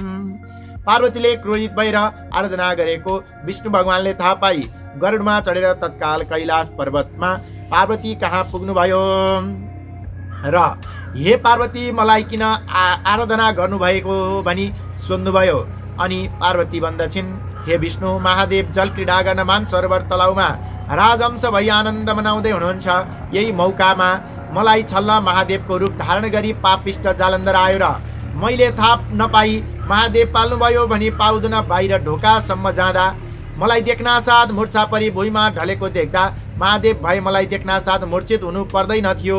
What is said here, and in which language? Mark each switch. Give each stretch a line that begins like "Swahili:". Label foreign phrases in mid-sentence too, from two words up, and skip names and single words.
Nepali: पार्वतीले क्रोधित भएर आराधना गरेको विष्णु भगवानले थाहा पाई गरुडमा चढेर तत्काल कैलाश पर्वतमा पार्वती कहाँ पुग्नुभयो र हे पार्वती, मलाई किन आराधना गर्नुभएको भनी सोध्नुभयो। अनि पार्वती भन्दछिन्, हे विष्णु, महादेव जल क्रीडा गर्न मान सरोवर तलाउमा राजहंस भई आनन्द मनाउँदै हुनुहुन्छ। यही मौकामा मलाई छल्न महादेवको रूप धारण गरी पापिष्ट जालन्धर आयो र मैले थाहा नपाई महादेव पाल्नुभयो भनी पाउदन बाहिर ढोकासम्म जाँदा मलाई देख्न साथ मूर्छा परी भुइँमा ढलेको देख्दा महादेव भए मलाई देख्न साथ मूर्छित हुनु पर्दैनथ्यो।